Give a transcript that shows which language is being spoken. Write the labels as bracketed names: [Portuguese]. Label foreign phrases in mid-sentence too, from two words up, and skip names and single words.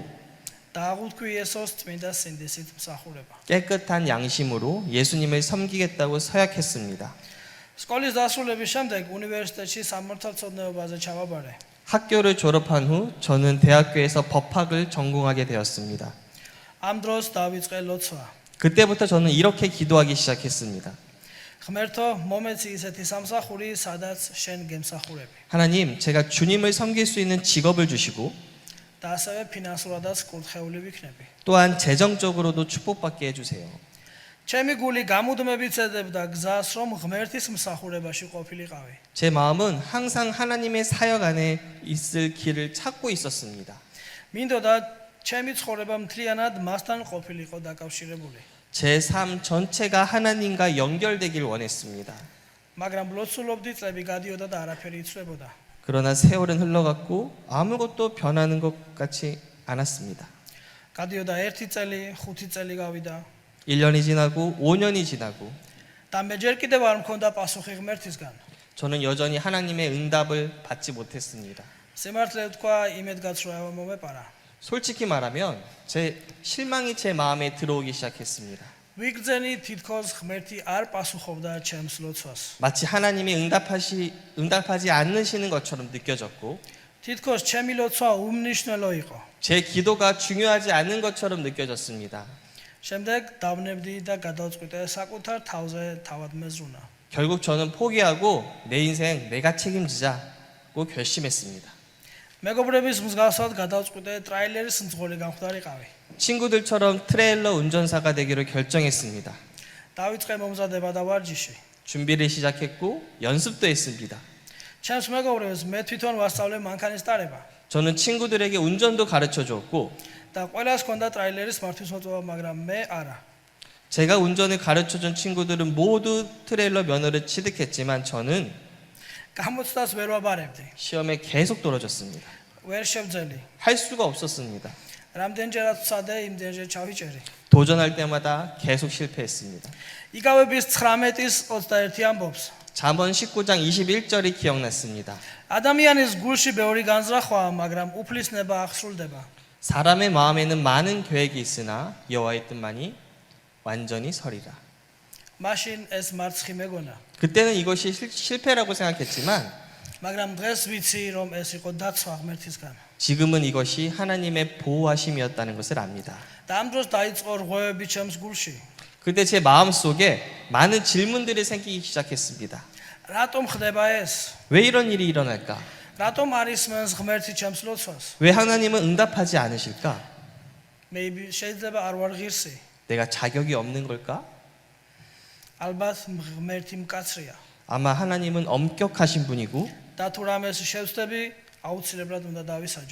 [Georgian] და აღუთქვი იესოს წმინდა სინდისით მსახურება. [Korean] 깨끗한 양심으로 예수님을 섬기겠다고 서약했습니다. [Georgian] სკოლის დასრულების შემდეგ უნივერსიტეტში სამართალწოდნეობაზე ჩავაბარე. [Korean] 학교를 졸업한 후 저는 대학교에서 법학을 전공하게 되었습니다. [Georgian] ამ დროს დავიწყე ლოცვა. [Korean] 그때부터 저는 이렇게 기도하기 시작했습니다. [Georgian] ღმერთო, მომეცი ისეთი სამსახური, სადაც შენ გემსახურები. [Korean] 하나님, 제가 주님을 섬길 수 있는 직업을 주시고 [Georgian] და ასევე ფინანსურადაც კურთხეული ვიქნები. [Korean] 또한 재정적으로도 축복받게 해주세요. [Georgian] ჩემი გული გამუდმებით ეძებდა გზას, რომ ღმერთის მსახურებაში ყოფილიყავი. [Korean] 제 마음은 항상 하나님의 사역 안에 있을 길을 찾고 있었습니다. [Georgian] მინდოდა ჩემი ცხოვრება მთლიანად მასთან ყოფილიყო დაკავშირებული. [Korean] 제 삶 전체가 하나님과 연결되길 원했습니다. [Georgian] მაგრამ ლოცულობდი წლები გადიოდა და არაფერი იცვლებოდა. [Korean] 그러나 세월은 흘러갔고 아무것도 변하는 것 같지 않았습니다. [Georgian] გადიოდა 1 წელი, 5 წელი გავიდა. [Korean] 1년이 지나고 5년이 지나고 [Georgian] და მე ჯერ კიდევ არ მქონდა პასუხი ღმერთისგან. [Korean] 저는 여전히 하나님의 응답을 받지 못했습니다. [Georgian] სიმართლე თქვა, იმედგაცრუება მომეპარა. [Korean] 솔직히 말하면 제 실망이 제 마음에 들어오기 시작했습니다. [Georgian] ვიგრძენი თითქოს ღმერთი არ პასუხობდა ჩემს ლოცვას. [Korean] 마치 하나님이 응답하지 않으시는 것처럼 느껴졌고 [Georgian] თითქოს ჩემი ლოცვა უმნიშვნელო იყო. [Korean] 제 기도가 중요하지 않은 것처럼 느껴졌습니다. [Georgian] შემდეგ დავნებდი და გადავწყვიტე საკუთარ თავზე თავად მეზრუნა. [Korean] 결국 저는 포기하고 내 인생 내가 책임지자고 결심했습니다. [Georgian] მეგობრების მსგავსად გადავწყვიტე ტრაილერის მძღოლი გამხდარიყავი. [Korean] 친구들처럼 트레일러 운전사가 되기로 결정했습니다. [Georgian] დავიწყე მომზადება და ვარჯიში. [Korean] 준비를 시작했고 연습도 했습니다. [Georgian] ჩემს მეგობრებს მე თვითონ ვასწავლე მანქანის ტარება. [Korean] 저는 친구들에게 운전도 가르쳐 줬고 [Georgian] და ყველას ჰქონდა ტრაილერის მართვის მოწვევა, მაგრამ მე არა. [Korean] 제가 운전을 가르쳐 준 친구들은 모두 트레일러 면허를 취득했지만 저는 [Georgian] გამოცდას ვერ ვაბარებდი. [Korean] 시험에 계속 떨어졌습니다. [Georgian] ვერ შევძელი. [Korean] 할 수가 없었습니다. [Georgian] რამდენჯერაც ვცადე, იმდენჯერ ჩავიჭერი. [Korean] 도전할 때마다 계속 실패했습니다. [Georgian] იგავების 19-ის 21 ამბობს. [Korean] 잠언 19장 21절이 기억났습니다. [Georgian] ადამიანის გულში ბევრი განზრახვაა, მაგრამ უფლისნება აღსრულდება. [Korean] 사람의 마음에는 많은 계획이 있으나 여호와의 뜻만이 완전히 서리라. [Georgian] მაშინ ეს მარცხი მეგონა. [Korean] 그때는 이것이 실패라고 생각했지만 [Georgian] მაგრამ დღეს ვიცი, რომ ეს იყო დაცვა ღმერთისგან. [Korean] 지금은 이것이 하나님의 보호하심이었다는 것을 압니다. [Georgian] და ამ დროს დაიწყო რღვევები ჩემს გულში. [Korean] 그때 제 마음속에 많은 질문들이 생기기 시작했습니다. [Georgian] რატომ ხდება ეს? [Korean] 왜 이런 일이 일어날까? [Georgian] რატომ არ ისმენს ღმერთი ჩემს ლოცვას? [Korean] 왜 하나님은 응답하지 않으실까? [Georgian] მე შეიძლება არ ვარ ღირსი. [Korean] 내가 자격이 없는 걸까? [Georgian] ალბათ ღმერთი მკაცრია. [Korean] 아마 하나님은 엄격하신 분이고 [Georgian] და თუ რამეს შევწდები, აუცილებლად უნდა დავისაჯო.